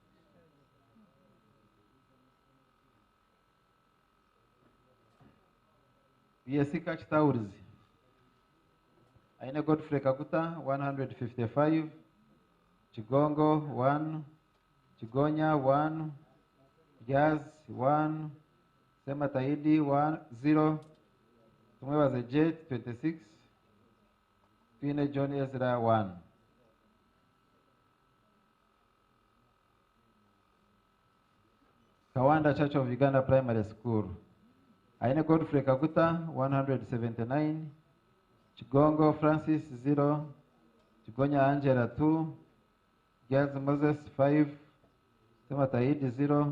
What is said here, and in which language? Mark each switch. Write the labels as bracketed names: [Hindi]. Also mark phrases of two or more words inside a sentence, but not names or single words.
[English] BSC Catch Towers, Aina Godfrey Kaguta 155, Chigongo 1, Chigonya 1, Jazz 1, Semata Idi 1, 0, Tumwebaze Jet 26, Fine John Ezra 1. Kawanda Church of Uganda Primary School, Aine Godfrey Kaguta, 179. Chigongo Francis, 0. Chigonya Angela, 2. Gaz Moses, 5. Semataidi, 0.